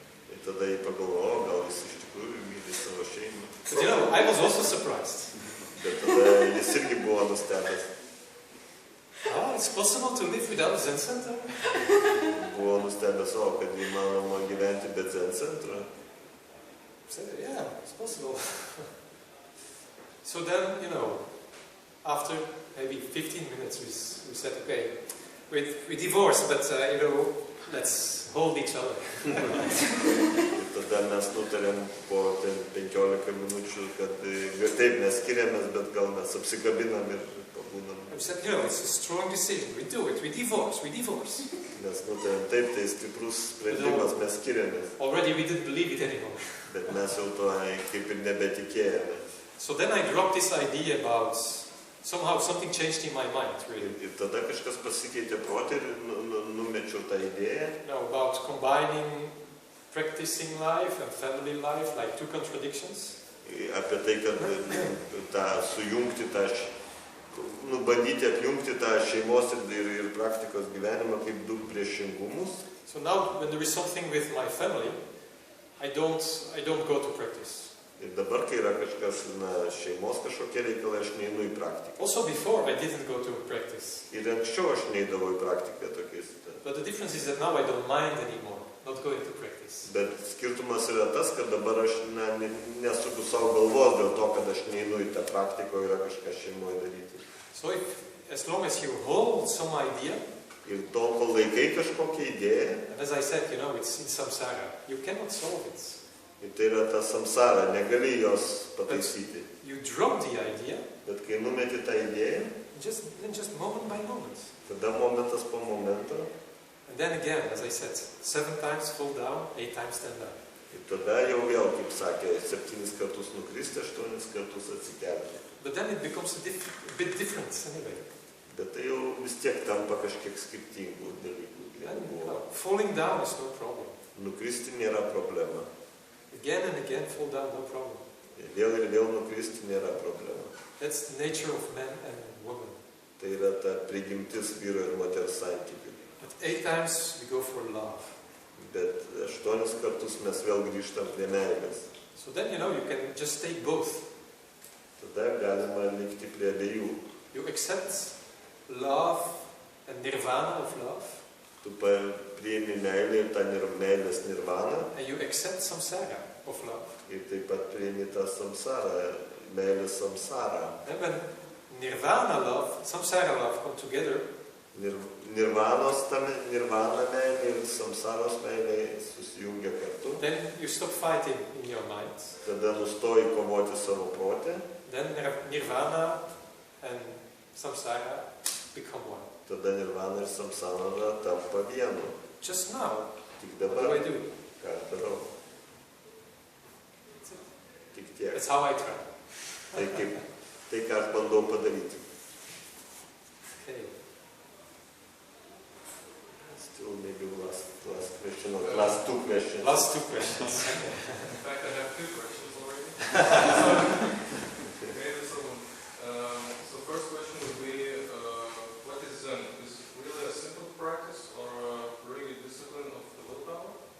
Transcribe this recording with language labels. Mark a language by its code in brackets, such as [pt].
[lt] Ir tada jį pagalvojo, gal jis iš tikrųjų myli savo šeimą. [en] But you know, I was also surprised. [lt] Bet tada jis irgi buvo nustebęs. [en] Oh, it's possible to live without a Zen center? [lt] Buvo nustebęs, kad įmanoma gyventi be Zen centro. [en] I said, yeah, it's possible. So then, you know, after maybe 15 minutes, we said, okay, we divorced, but, you know, let's hold each other. [lt] Ir tada mes nutarėm po 15 minučių, kad taip mes skiriamės, bet gal mes apsikabinam ir pabūnam. [en] We said, you know, it's a strong decision. We do it. We divorce. [lt] Mes nutarėm taip, tai stiprus sprendimas, mes skiriamės. [en] Already we didn't believe it anymore. [lt] Bet mes jau to kaip ir nebetikėjome. [en] So then I dropped this idea about, somehow something changed in my mind, really. [lt] Ir tada kažkas pasikeitė protį ir numečiau tą idėją. [en] You know, about combining practicing life and family life, like two contradictions. [lt] Apie tai, kad tą sujungti, bandyti apjungti tą šeimos ir praktikos gyvenimą kaip du priešingumus. [en] So now, when there is something with my family, I don't go to practice. [lt] Ir dabar, kai yra kažkas, šeimos kažkokie reikalai, aš neinu į praktiką. [en] Also before, I didn't go to practice. [lt] Ir anksčiau aš neidavau į praktiką tokiais. [en] But the difference is that now I don't mind anymore, not going to practice. [lt] Bet skirtumas yra tas, kad dabar aš nesuku savo galvos dėl to, kad aš neinu į tą praktiką, yra kažką šeimoje daryti. [en] So as long as you hold some idea, [lt] ir tol, kol laikai kažkokią idėją, [en] and as I said, you know, it's in samsara, you cannot solve it. [lt] ir tai yra ta samsara, negali jos pataisyti. [en] You drop the idea, [lt] Bet kai numeti tą idėją, [en] just moment by moment. [lt] tada momentas po momento, [en] And then again, as I said, 7 times fall down, 8 times stand up. [lt] ir tada jau vėl, kaip sakė, 7 kartus nukristi, 8 kartus atsikelti. [en] But then it becomes a bit different anyway. [lt] Bet tai jau vis tiek tampa kažkiek skirtingų dalykų. [en] And, you know, falling down is no problem. [lt] Nukristi nėra problema. [en] Again and again fall down, no problem. [lt] Ir vėl nukristi nėra problema. [en] That's the nature of man and woman. [lt] Tai yra ta prigimtis vyro ir moters santykių. [en] But 8 times we go for love. [lt] Bet 8 kartus mes vėl grįžtam prie meilės. [en] So then, you know, you can just take both. [lt] Tada galima likti prie abiejų. [en] You accept love and nirvana of love. [lt] Tu priimi meilę ir tą meilės nirvaną. [en] And you accept samsara of love. [lt] Ir taip pat priimi tą samsarą, meilės samsarą. [en] And when nirvana love, samsara love come together, [lt] Nirvana meilė ir samsaros meilė susijungia kartu. [en] then you stop fighting in your mind. [lt] Tada nustoji kovoti savo protę. [en] Then nirvana and samsara become one. [lt] Tada nirvana ir samsara tampa vienu. [en] Just now, [lt] Tik [en] what [lt] dabar, [en] do I do? [lt] ką darau? Tik tiek. [en] That's how I try. [lt] Tai ką aš bandau padaryti. [en] Okay. Still maybe last question, or last 2 questions. Last 2 questions. In fact, I have 2 questions already. So first question would be, what is Zen? Is it really a simple practice or a really discipline of the willpower?